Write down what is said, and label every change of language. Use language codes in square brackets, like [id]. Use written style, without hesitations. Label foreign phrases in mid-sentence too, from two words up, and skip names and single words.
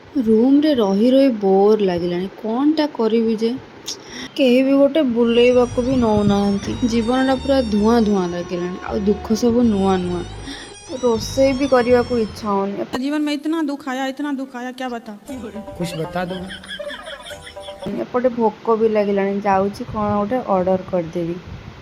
[or] ରୁମ୍‌ରେ ରହି ରହି ବୋର୍ ଲାଗିଲାଣି। କ'ଣଟା କରିବି ଯେ? କେହି ବି ଗୋଟେ ବୁଲେଇବାକୁ ବି ନଉନାହାନ୍ତି। ଜୀବନଟା ପୁରା ଧୂଆଁ ଧୂଆଁ ଲାଗିଲାଣି। ଆଉ ଦୁଃଖ ସବୁ ନୂଆ ନୂଆ। ରୋଷେଇ ବି କରିବାକୁ ଇଚ୍ଛା ହଉନି। [hi] जीवन में इतना दुख आया क्या बता। कुछ बता दो। [or] ଏପଟେ ଭୋକ ବି ଲାଗିଲାଣି। ଯାଉଛି କ'ଣ ଗୋଟେ ଅର୍ଡ଼ର କରିଦେବି।